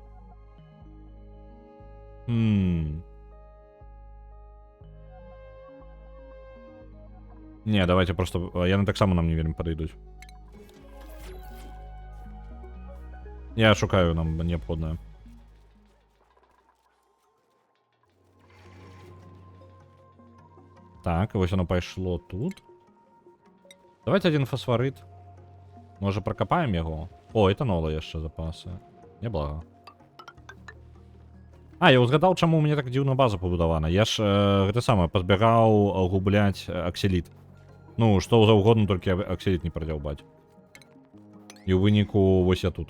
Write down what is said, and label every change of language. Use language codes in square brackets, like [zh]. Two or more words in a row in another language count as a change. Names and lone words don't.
[ru] Не, давайте просто... [be] Яны таксама нам не вельмі падыдуць. Я шукаю нам неабходнае. Так, вось оно пайшло тут. [ru] Давайте один фосфорит. [be] Може прокопаем яго? О, этанола яшчэ запасы. Няблага. А, я узгадаў, чаму у мяне так дзіўна база пабудавана. Я ж гэта самае пазбягаў губляць акселіт. Ну, што заўгодна, толькі акселіт не прадзяўбаць. І ў выніку вось я тут.